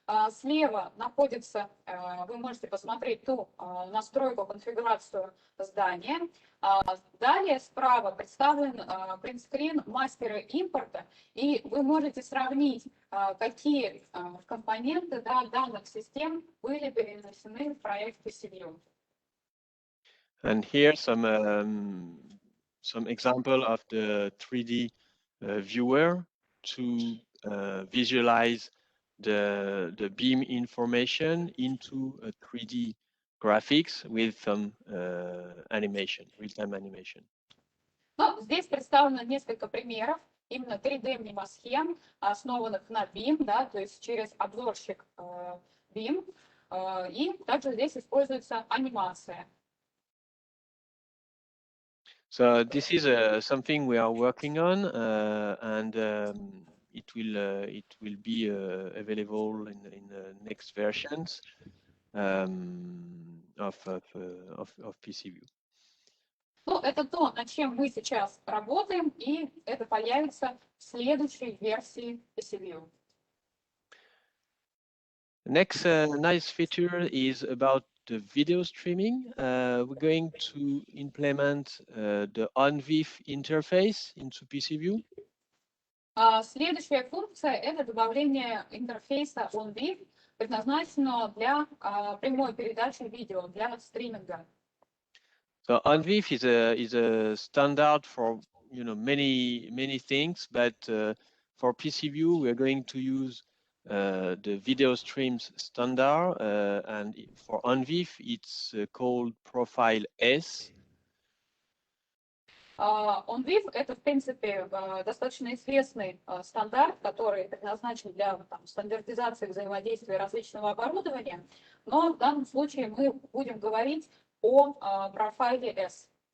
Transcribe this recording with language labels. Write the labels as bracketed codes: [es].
[ru] Слева находится, вы можете посмотреть ту настройку, конфигурацию здания. Далее справа представлен принтскрин мастера импорта, и вы можете сравнить, какие компоненты данных систем были перенесены в проект PcVue. [en] And here some example of the 3D viewer to visualize the beam information into a 3D graphics with some animation, real-time animation. [ru] Ну, здесь представлено несколько примеров именно 3D мнемосхем, основанных на BIM, да, то есть через обзорщик BIM, и также здесь используется анимация. [en] So this is something we are working on, and it will be available in the next versions of PcVue. [ru] Ну, это то, над чем мы сейчас работаем, и это появится в следующей версии PcVue. [en] Next nice feature is about the video streaming. We're going to implement the ONVIF interface into PcVue. [ru] Следующая функция – это добавление интерфейса ONVIF, предназначенного для прямой передачи видео, для стриминга. [en] So ONVIF is a standard for many things, but for PcVue we are going to use the video streams standard, and for ONVIF it's called Profile S. [ru] ONVIF – это, в принципе, достаточно известный стандарт, который предназначен для стандартизации взаимодействия различного оборудования, но в данном случае мы будем говорить о профайле S.